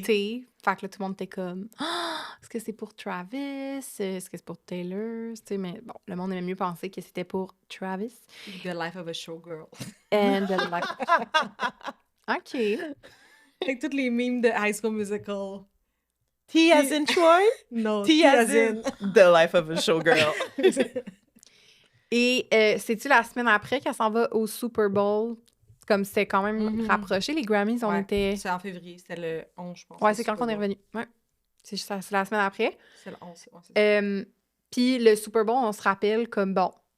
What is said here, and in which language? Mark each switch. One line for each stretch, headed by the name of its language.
French: Fait que là, tout le monde était comme... est-ce que c'est pour Travis? Est-ce que c'est pour Taylor? T'sais, mais bon, le monde aimait mieux penser que c'était pour Travis.
English: The Life of a Showgirl. And the life... OK. Avec toutes les memes de High School Musical. T as in Troy?
French: Non,
English: T as in The Life of a Showgirl.
French: Et c'est-tu la semaine après qu'elle s'en va au Super Bowl? Comme c'était quand même rapproché, les Grammys, on était... C'est en février, c'était le 11, je pense. Ouais, c'est quand on est revenu. Ouais. C'est la semaine après. C'est le 11, c'est Puis le Super Bowl, on se rappelle comme, bon,